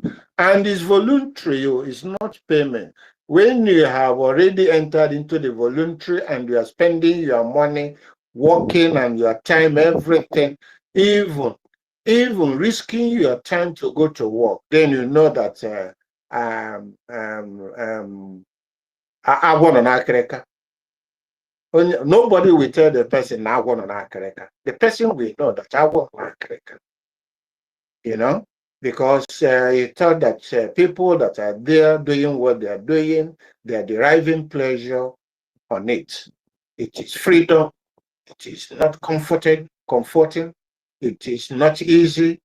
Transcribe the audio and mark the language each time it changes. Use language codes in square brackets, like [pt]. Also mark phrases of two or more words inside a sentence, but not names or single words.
[en] And it's voluntary, it's not payment. When you have already entered into the voluntary and you are spending your money, working and your time, everything, even risking your time to go to work, then you know that [ig] agwọ nọ n'akịrịka. [en] Nobody will tell the person na [ig] agwọ nọ n'akịrịka. [en] The person will know that [ig] agwọ nọ n'akịrịka. [en] Because he thought that people that are there doing what they are doing, they are deriving pleasure on it. It is freedom. It is not comforting. It is not easy.